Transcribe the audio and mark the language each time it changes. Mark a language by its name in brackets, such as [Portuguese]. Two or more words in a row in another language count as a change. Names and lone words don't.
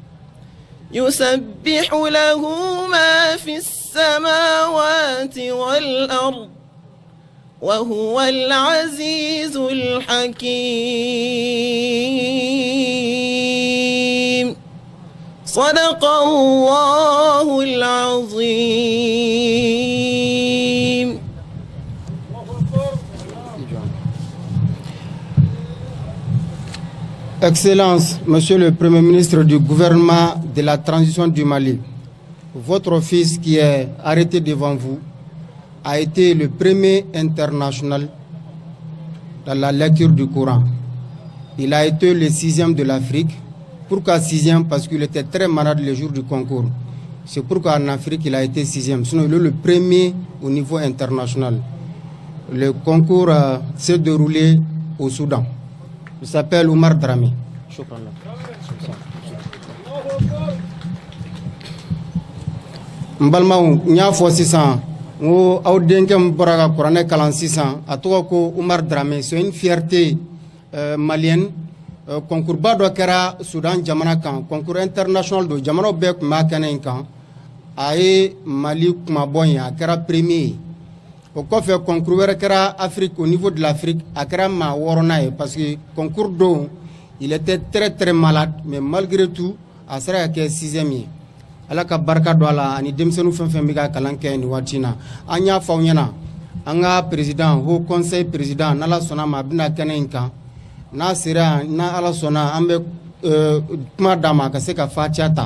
[Arabic] يسبح له ما في السماوات والأرض وهو العزيز الحكيم. صدق الله العظيم. [French] Excellence, Monsieur le Premier ministre du gouvernement de la transition du Mali, votre fils qui est arrêté devant vous a été le premier international dans la lecture du Coran. Il a été le 6e de l'Afrique. Pourquoi 6e? Parce qu'il était très malade le jour du concours. C'est pourquoi en Afrique, il a été 6e. Sinon, il est le premier au niveau international. Le concours s'est déroulé au Soudan. Il s'appelle Oumar Dramé. [Bambara] Mbalmaou, nya fo sisan, ngo aw denke mbora Coran kalan sisan, a tɔgɔ ko Oumar Dramé. [French] C'est une fierté malienne. [Bambara] Concours ba dɔ kɛra Soudan jamana kan, [French] concours international [Bambara] do jamana bɛɛ kun b'a kɛnɛ in kan. A ye Mali kumabɔ in a kɛra premier ye. O kɔfɛ concours wɛrɛ kɛra Afrique, [French] au niveau de l'Afrique, [Bambara] a kɛra maa 6nan ye [French] parce que [Bambara] concours don [French] il était très malade, mais malgré tout [Bambara] a sera ka kɛ 6e ye. Ala ka barika don a la ani denmisɛnninw fɛn fɛn bɛ ka kalan kɛ nin waati in na. An y'a fɔ aw ɲɛna an ka président, [French] haut conseil président, [Bambara] n'Ala sɔnna ma a bɛna kɛnɛ in kan. N'a sera n'a Ala sɔnna an bɛ kuma d'a ma a ka se ka fatiha ta.